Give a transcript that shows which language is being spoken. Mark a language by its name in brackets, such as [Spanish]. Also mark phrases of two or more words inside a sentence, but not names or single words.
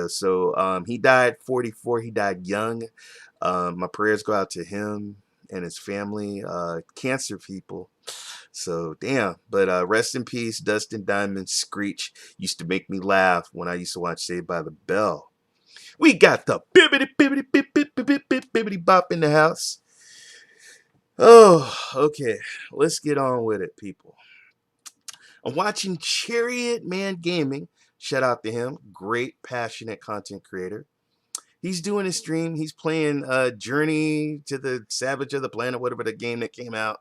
[English] So he died 44. He died young. My prayers go out to him and his family. Cancer people. So damn. But rest in peace, Dustin Diamond Screech used to make me laugh when I used to watch Saved by the Bell. We got the bibbity bibbity bip bip bip bip bip bibbity bop in the house. Oh, okay. Let's get on with it, people. I'm watching Chariot Man Gaming. Shout out to him. Great, passionate content creator. He's doing a stream. He's playing Journey to the Savage of the Planet, whatever the game that came out.